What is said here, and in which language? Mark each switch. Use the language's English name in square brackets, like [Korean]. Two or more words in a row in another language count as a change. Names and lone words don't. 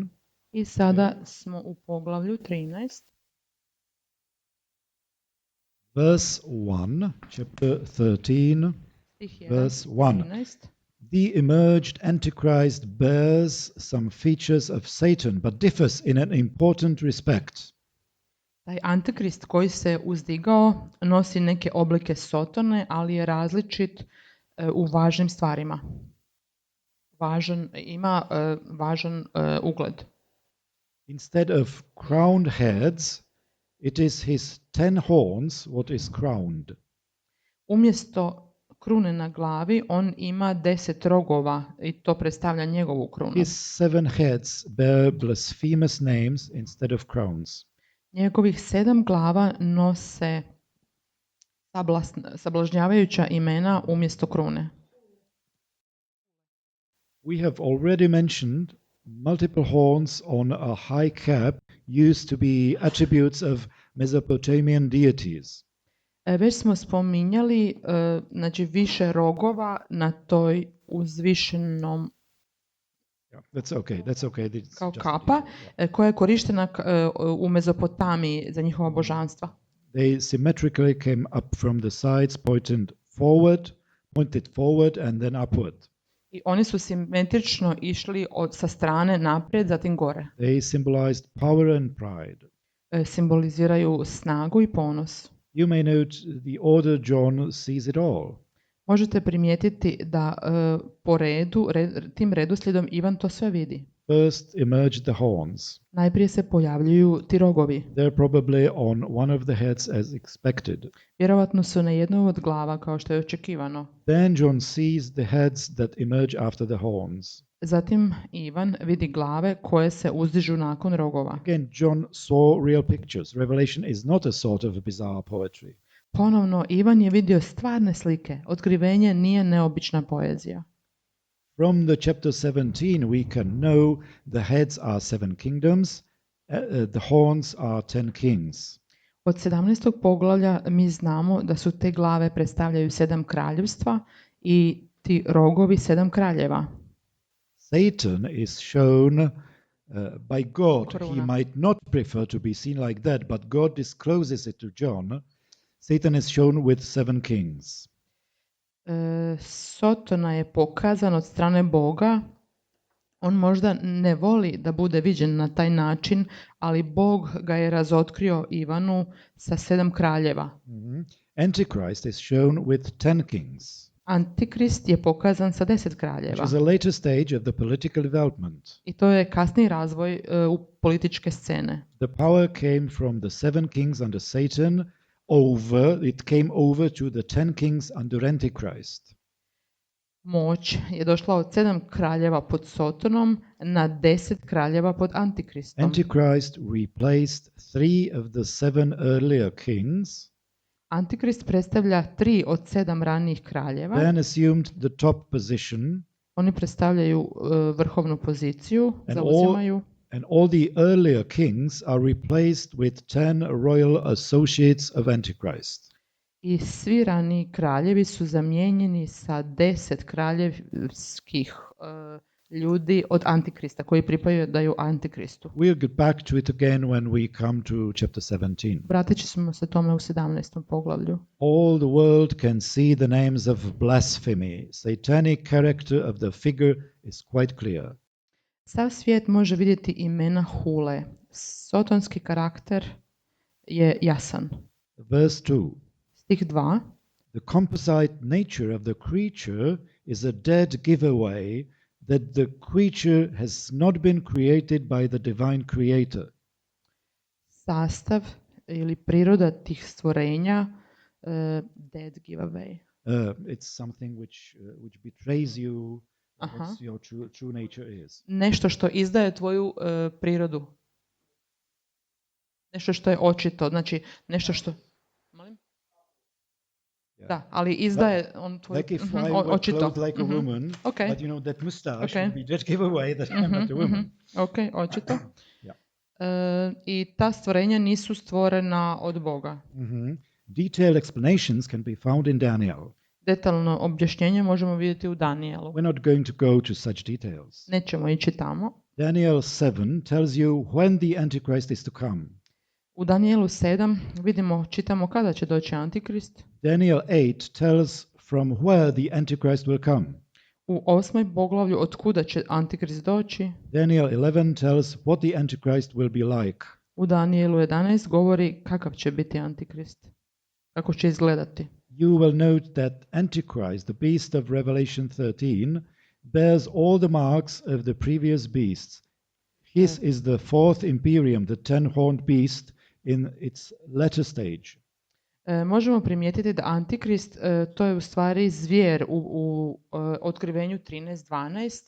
[Croatian] I sada smo u poglavlju 13. [English] Verse 1, chapter 13, verse 1. 13. The emerged Antichrist bears some features of Satan, but differs in an important respect. [Croatian] Taj Antikrist koji se uzdigao nosi neke oblike Sotone, ali je različit u važnim stvarima. Ima važan ugled. [English] Instead of crowned heads, it is his 10 horns what is crowned. [Croatian] Umjesto krune na glavi, on ima 10 rogova i to predstavlja njegovu krunu. [English] His 7 heads bear blasphemous names instead of crowns. [Croatian] Njegovih 7 glava nose sablažnjavajuća imena umjesto krune. [English] We have already mentioned multiple horns on a high cap used to be attributes of Mesopotamian deities. [Croatian] Već smo spominjali znači više rogova na toj uzvišenom [English] Yeah, that's okay. That's okay. It's [Croatian] kao [English] just a [Croatian] kapa, [English] detail, yeah. [Croatian] koja je korištena u Mezopotamiji za njihova božanstva. [English] They symmetrically came up from the sides, pointed forward and then upward. [Croatian] I oni su simetrično išli sa strane naprijed, zatim gore. [English] They symbolized power and pride. [Croatian] Simboliziraju snagu i ponos. [English] You may note the order John sees it all. [Croatian] Možete primijetiti da po redu, tim redoslijedom Ivan to sve vidi. [English] First emerged the horns. [Croatian] Najprije se pojavljuju ti rogovi. [English] They're probably on one of the heads as expected. [Croatian] Vjerovatno su na jednoj od glava kao što je očekivano. [English] Then John sees the heads that emerge after the horns. [Croatian] Zatim Ivan vidi glave koje se uzdižu nakon rogova. [English] Again, John saw real pictures. Revelation is not a sort of bizarre poetry. [Croatian] Ponovno, Ivan je vidio stvarne slike. Otkrivenje nije neobična poezija. [English] From the chapter 17, we can know the heads are 7 kingdoms, the horns are 10 kings. [Croatian] Od 17. poglavlja mi znamo da su te glave predstavljaju 7 kraljevstva i ti rogovi 7 kraljeva. [English] Satan is shown by God. Corona. He might not prefer to be seen like that, but God discloses it to John. Satan is shown with 7 kings. [Croatian] Sotona je pokazan od strane Boga. On možda ne voli da bude viđen na taj način, ali Bog ga je razotkrio Ivanu sa 7 kraljeva. [English] Antichrist is shown with 10 kings, [Croatian] Antikrist je pokazan sa 10 kraljeva. [English] which is a later stage of the political development. [Croatian] I to je kasniji razvoj u političke scene. [English] The power came from the 7 kings under Satan it came over to the 10 kings under Antichrist. [Croatian] Moć je došla od 7 kraljeva pod Sotonom na 10 kraljeva pod Antikristom. [English] Antichrist replaced 3 of the 7 earlier kings, [Croatian] Antikrist predstavlja 3 od 7 ranijih kraljeva. [English] then assumed the top position, [Croatian] Oni predstavljaju vrhovnu poziciju, [English] And [Croatian] zauzimaju. [English] and all the earlier kings are replaced with 10 royal associates of Antichrist. [Croatian] I svi raniji kraljevi su zamijenjeni sa 10 kraljevskih ljudi od Antikrista, koji pripadaju Antikristu. [English] We'll get back to it again when we come to chapter 17. [Croatian] Vratit ćemo se tome u 17. poglavlju. [English] All the world can see the names of blasphemy. Satanic character of the figure is quite clear. [Croatian] Sav svijet može vidjeti imena hule. Sotonski karakter je jasan. [English] Verse 2. [Croatian] Stih 2. [English] The composite nature of the creature is a dead giveaway that the creature has not been created by the divine creator. [Croatian] Sastav ili priroda tih stvorenja, [English] dead giveaway. It's something which betrays you, Aha. what your true nature is. [Croatian] Nešto što izdaje tvoju prirodu. Nešto što je očito, znači nešto što... Molim? [English] Yeah. [Croatian] Da, ali izdaje on tvoju... [English] Like if I were [Croatian] očito. [English] clothed like a woman, Okay. but you know that mustache Okay. would be dead giveaway that I'm not a woman. [Croatian] Ok, očito. [English] Yeah. [Croatian] I ta stvorenja nisu stvorena od Boga. [English] Detailed explanations can be found in Daniel. [Croatian] Detaljno objašnjenje možemo vidjeti u Danielu. [English] We're not going to go to such details. [Croatian] Nećemo ići tamo. [English] Daniel 7 tells you when the Antichrist is to come. [Croatian] U Danielu 7 čitamo kada će doći Antikrist. [English] Daniel 8 tells from where the Antichrist will come. [Croatian] U 8. poglavlju od kuda će Antikrist doći. [English] Daniel 11 tells what the Antichrist will be like. [Croatian] U Danielu 11 govori kakav će biti Antikrist. Kako će izgledati. [English] You will note that Antichrist, the beast of Revelation 13, bears all the marks of the previous beasts. His is the fourth imperium, the 10-horned beast in its latter stage. [Croatian] Možemo primijetiti da Antikrist, to je u stvari zvijer u Otkrivenju 13.12.